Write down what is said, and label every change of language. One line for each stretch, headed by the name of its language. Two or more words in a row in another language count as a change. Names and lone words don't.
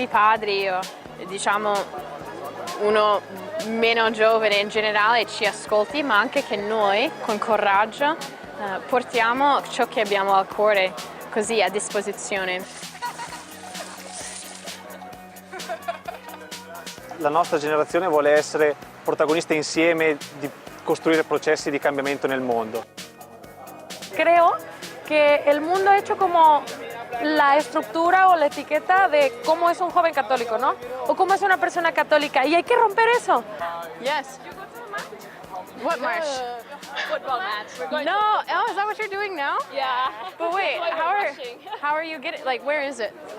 Italian: padri, o diciamo uno meno giovane in generale, ci ascolti, ma anche che noi con coraggio portiamo ciò che abbiamo al cuore così a disposizione. La nostra generazione vuole essere protagonista insieme di costruire processi di cambiamento nel mondo.
Spanish: Creo que el mundo ha hecho como la estructura o la etiqueta de cómo es un joven católico, ¿no? O cómo es una persona católica. Y hay que romper eso.
English: Yes. What march? Football match. No, oh, is that what you're doing now? Yeah. But wait, how are you getting, like, where is it?